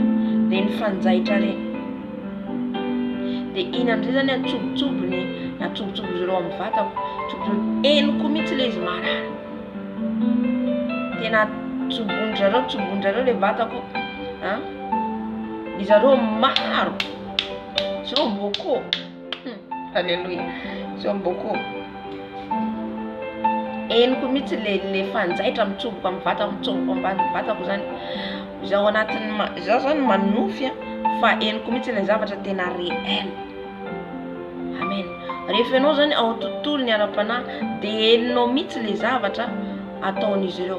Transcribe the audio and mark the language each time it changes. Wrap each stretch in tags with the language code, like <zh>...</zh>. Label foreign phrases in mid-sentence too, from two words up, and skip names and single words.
<mg>Dia ny fanjaitra reny dia iny amin'izay zany atsobotsobony natsobotsobo izy ireo amin'ny vatako, eniko mihitsy ilay izy marary. Tena tsobon'zareo le vatako, izareo maro,</mg> <fr>ils sont beaucoup. Alléluia. Ils sont beaucoup.</fr> <mg>Eniko mihitsy le fanjaitra mitsoboka amin'ny vatako, mitsoboka ambany vatako zany. Zaho anatin'ny zaho zany manofy fa eniko mihitsy le zavatra tena réel. Amen. Rehefa ianao zany ao tontolony ara-panahy dia helinao mihitsy le zavatra ataon'izy ireo.</mg>